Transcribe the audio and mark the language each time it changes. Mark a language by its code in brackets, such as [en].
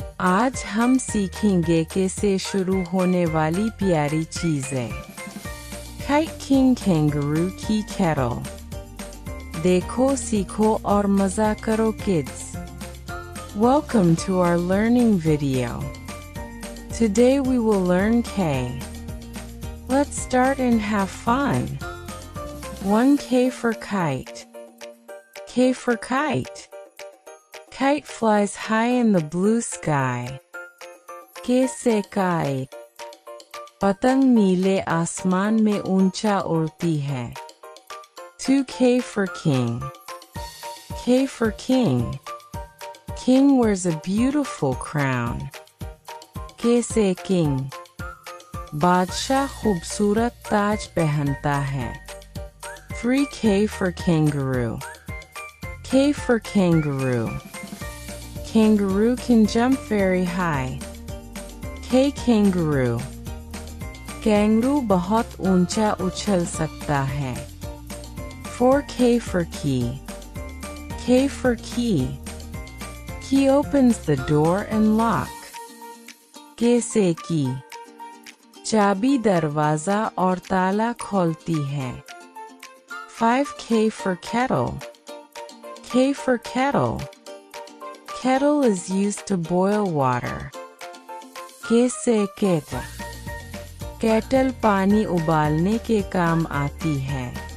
[hi] आज हम सीखेंगे कैसे शुरू होने वाली प्यारी चीज़ें। [en] Kite King Kangaroo की carol. [hi] देखो, सीखो और मज़ा करो kids। [en] Welcome to our learning video. Today we will learn K. Let's start and have fun. 1K for kite. K for kite. Kite flies high in the blue sky. [hi] K से kite. पतंग नीले आसमान में ऊंचा उड़ती है। [en] 2K for king. K for king. King wears a beautiful crown. [hi] K से king. बादशाह खूबसूरत ताज पहनता है। [en] 3K for kangaroo. K for kangaroo. Kangaroo can jump very high. K kangaroo. [hi] Kangaroo बहुत ऊंचा उछल सकता है। [en] 4K for key. K for key. Key opens the door and lock. [hi] K से की. चाबी दरवाजा और ताला खोलती है। [en] 5K for kettle. K for kettle. Kettle is used to boil water. [hi] K से kettle. Kettle पानी उबालने के काम आती है।